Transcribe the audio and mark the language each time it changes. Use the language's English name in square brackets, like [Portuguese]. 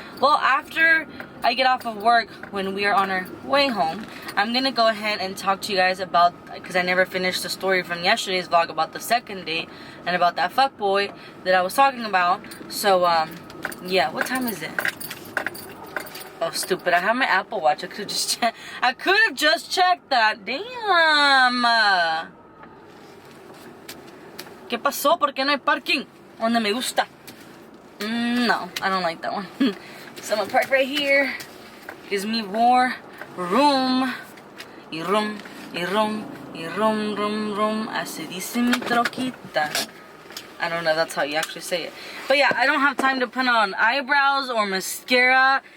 [English] Well, after I get off of work, when we are on our way home, I'm gonna go ahead and talk to you guys about, because I never finished the story from yesterday's vlog about the second date and about that fuckboy that I was talking about. So yeah, what time is it? Oh, stupid, I have my Apple Watch. I could have just checked that. Damn. [Spanish] ¿Qué pasó? ¿Por qué no hay parking donde me gusta? [English] No, I don't like that one. So I'm gonna park right here. Gives me more room. [Spanish] Y room, y room, y room, room, room. Así dice mi troquita. [English] I don't know if that's how you actually say it. But yeah, I don't have time to put on eyebrows or mascara.